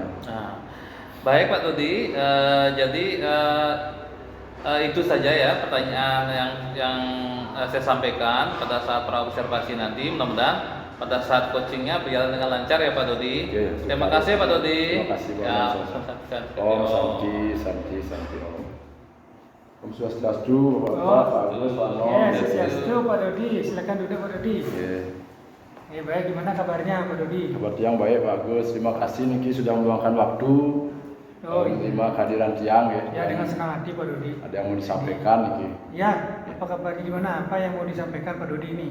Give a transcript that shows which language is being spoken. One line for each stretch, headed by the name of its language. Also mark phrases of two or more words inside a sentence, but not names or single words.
Indonesian: Nah, baik Pak Dodi, jadi itu saja ya pertanyaan yang saya sampaikan pada saat praobservasi nanti. Mudah-mudahan pada saat coachingnya berjalan dengan lancar ya Pak Dodi. Ya, Terima kasih Pak Dodi. Terima kasih Pak. Ya,
Balinese: Om Santi. Om Swastiastu,
Indonesian: Pak Agus, Pak Nom. Ya, Swastiastu Pak Dodi. Silakan duduk Pak Dodi. Baik, gimana kabarnya Pak Dodi? Kabar Tiang baik Pak Agus. Terima kasih Niki sudah meluangkan waktu menerima kehadiran Tiang ya. Ya, dengan senang hati Pak Dodi. Ada yang mau disampaikan Niki? Ya, apa kabarnya gimana? Apa yang mau disampaikan Pak Dodi ini?